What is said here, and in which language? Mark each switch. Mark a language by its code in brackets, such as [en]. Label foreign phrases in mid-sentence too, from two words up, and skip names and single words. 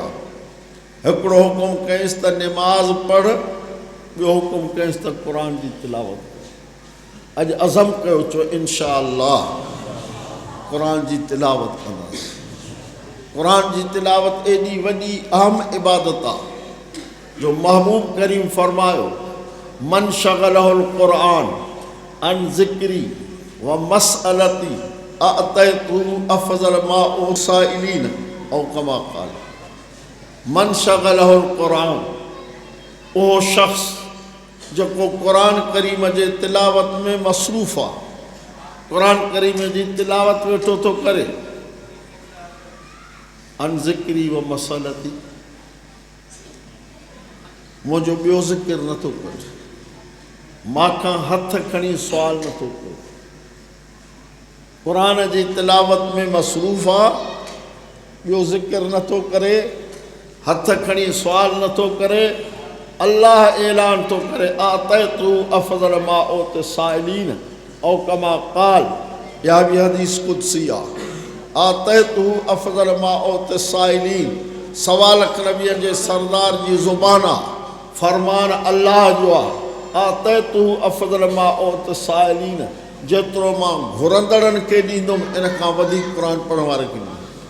[sd] हिकिड़ो हुकुम कयईंसि त निमाज़ पढ़, ॿियो हुकुम कयईंसि त क़ुरान जी तिलावत कर। अॼु अज़म कयो, चओ [ar] إن شاء الله [sd] क़ुरान जी तिलावत कंदासीं। क़ुरान जी तिलावत एॾी वॾी अहम इबादत आहे जो महबूब करीम फरमायो, [ar] من شغله القرآن عن ذكري و مسألتي أعطيته أفضل ما السائلين أو كما قال. من شغله القرآن, [sd] उहो शख़्स जेको क़ुरान करीम जे तिलावत में मसरूफ़ आहे, क़ुरान करीम जी तिलावत वेठो थो करे, [ar] عن ذكري و مسألتي, [sd] मुंहिंजो ॿियो ज़िक्र नथो करे, मांखां हथ खणी सुवाल नथो करे, क़ुरान जी तिलावत में मसरूफ़ आहे, ॿियो ज़िक्र नथो करे, हथ खणी सुवाल नथो करे, अल्लाह ऐलान तो करे [ar] أعطيته أفضل ما أوتي السائلين أو كما قال, [sd] या भी हदीस कुदसी आहे। [ar] أعطيته أفضل ما أوتي السائلين, [sd] सवाल नबीअ जे सरदार जी ज़ुबान आहे, फरमान अल्लाह जो आहे। [ar] أعطيته أفضل ما أوتي السائلين, [sd] जेतिरो मां घुरंदड़नि खे ॾींदुमि इन खां वधीक क़ुरान पढ़ण वारे खे ॾींदुमि।